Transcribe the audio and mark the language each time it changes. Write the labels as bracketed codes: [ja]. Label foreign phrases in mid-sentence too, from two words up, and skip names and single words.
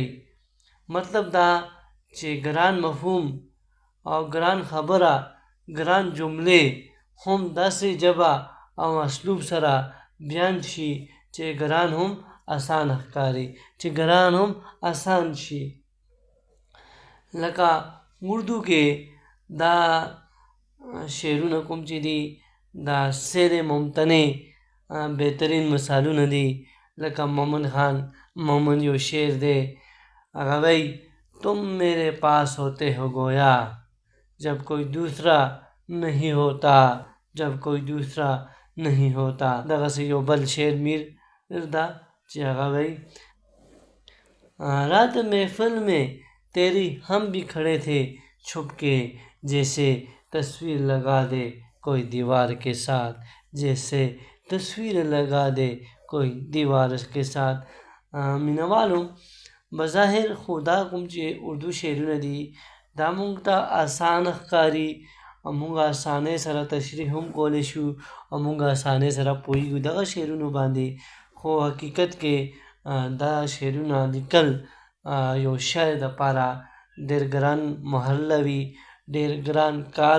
[ps] مطلب دا چې ګران مفهوم او ګران خبره ګران جملې هم داسې ژبه او اسلوب سره بیان شي چې ګران هم اسان ښکاري، چې ګران هم اسان شي. لکه اردو کې دا شعرونه کوم چې دي دا سیل ممتنع بهترین مثالونه دي. لکه مومن خان مومن یو شعر دی، هغه وایي [ur] تم میرے پاس ہوتے ہو گویا جب کوئی دوسرا نہیں ہوتا، جب کوئی دوسرا نہیں ہوتا. [ps] دغسې یو بل شعر میر دا چې هغه وایي [ur] رات محفل میں تیری ہم بھی کھڑے تھے چھپ کے جیسے تصویر لگا دے کوئی دیوار کے ساتھ، جیسے تصویر لگا دے کوئی دیوار کے ساتھ. [ps] مینوالو بظاهر خو دا کوم چې اردو شعرونه دي دا موږ ته اسانه ښکاري او موږ اسانۍ سره تشریح هم کولی شو او موږ اسانۍ سره پوهیږو دغه شعرونو باندې. خو حقیقت کې دا شعرونه لیکل یو شاعر دپاره ډېر ګران محله وي، ډېر ګران کار